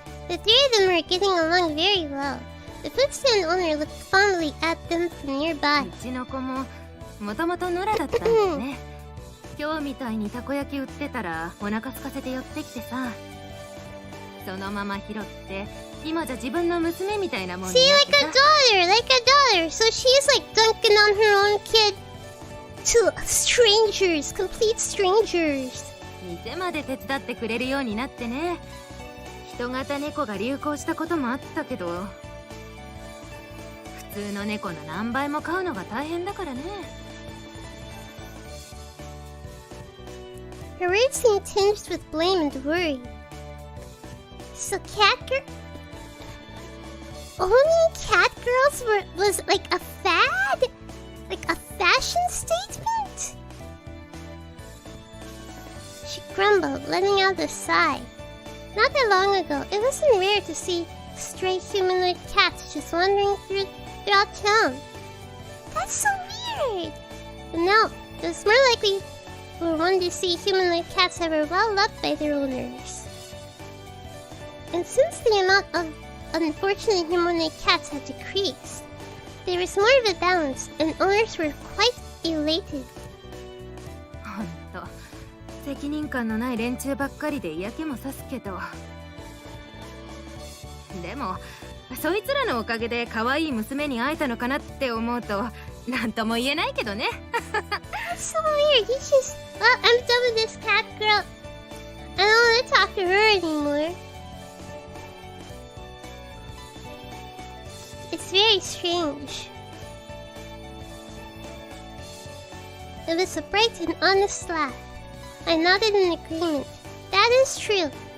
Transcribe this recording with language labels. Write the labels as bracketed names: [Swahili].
[English] The three of them were getting along very well. The food stand owner looked fondly at them from nearby. [Japanese] うちの子ももともと野良だったんだよね。今日みたいにたこ焼き売ってたらお腹空かせて寄ってきてさ、そのまま拾って今じゃ自分の娘みたいなもんにな [English] See, [Japanese] ってさ。 [English] like a daughter. So she's like dunking on her own kid to strangers, complete strangers. [Japanese] 店まで手伝ってくれるようになってね。人型猫が流行したこともあったけど、普通の猫の何倍も飼うのが大変だからね。 [English] Her words seemed tinged with blame and worry. So owning catgirls was like a fad? Like a fashion statement? She grumbled, letting out a sigh. Not that long ago, it wasn't rare to see stray humanoid cats just wandering throughout town. That's so weird! But now, it was more likely for one to see humanoid cats that were well loved by their owners. And since the amount of unfortunate humanoid cats had decreased, there was more of a balance, and owners were quite elated. [Japanese] ほんと責任感のない連中ばっかりで嫌気もさすけど、でもそいつらのおかげで可愛い娘に会えたのかなって思うとなんとも言えないけどね。 [English] That's so weird. He just... Well, I'm done with this cat girl. I don't want to talk to her anymore. It's very strange. It was a bright and honest laugh. I nodded in agreement. That is true.